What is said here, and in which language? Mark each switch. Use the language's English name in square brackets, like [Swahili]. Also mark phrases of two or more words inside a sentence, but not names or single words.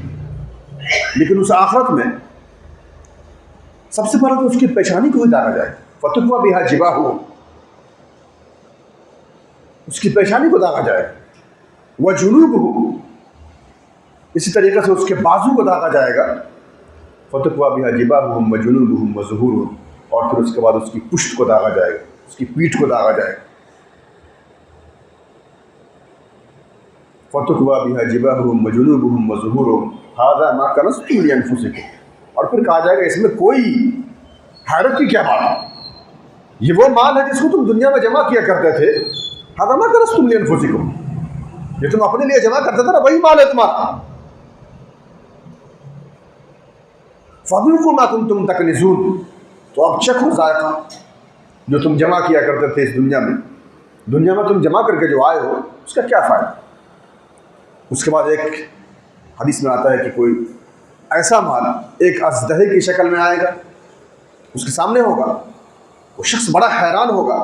[Hindi] लेकिन उस आखिरत में सबसे पहले तो उसकी पेशानी को ही दागा जाए। [Arabic] فتكوى بها جباهه, [Hindi] उसकी पेशानी को दागा जाए। [Arabic] وجنوبه, [Hindi] इसी तरीके से उसके बाजू को दागा जाएगा। [Arabic] فتكوى بها جباههم وجنوبهم وظهورهم, [Hindi] और फिर उसके बाद उसकी पुष्ट को दागा जाएगा, उसकी पीठ को दागा जाएगा। [Arabic] فتكوى بها جباههم وجنوبهم وظهورهم هذا ما كنزتم لأنفسكم, [Hindi] और फिर कहा जाएगा इसमें कोई हैरत की क्या बात है, ये वो माल है जिसको तुम दुनिया में जमा किया करते थे। [Arabic] هذا ما كنزتم لأنفسكم, [Hindi] ये तुम अपने लिए जमा करते थे ना, वही माल है तुम्हारा। [Arabic] فذوقوا ما كنتم تكنزون, [Hindi] तो अब चखो जायका जो तुम जमा किया करते थे इस दुनिया में। दुनिया में तुम जमा करके जो आए हो उसका क्या फ़ायदा। उसके बाद एक हदीस में आता है कि कोई ऐसा माल एक अज़दहे की शक्ल में आएगा, उसके सामने होगा, वो शख्स बड़ा हैरान होगा।